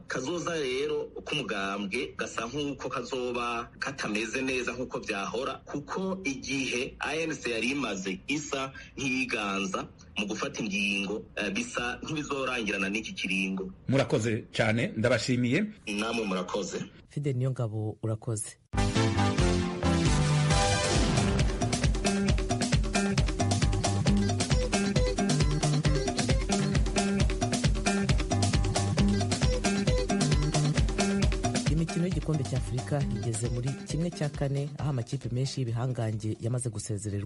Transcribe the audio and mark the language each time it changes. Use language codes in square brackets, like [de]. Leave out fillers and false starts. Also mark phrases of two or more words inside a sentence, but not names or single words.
[rn] Kazoza rero ku mugambwe gasa nk'uko kazoba katameze neza nk'uko byahora, kuko igihe ANC yari imaze isa nk'iyiganza mu gufata ingingo bisa nk'ibizorangirana n'iki kiringo. Murakoze cyane, ndabashimiye. Namwe murakoze. Fidel Niyongabo, urakoze. Imikino y'igikombe cya Afurika igeze muri 1/4, aho amakipe menshi y'ibihangange yamaze gusezererwa.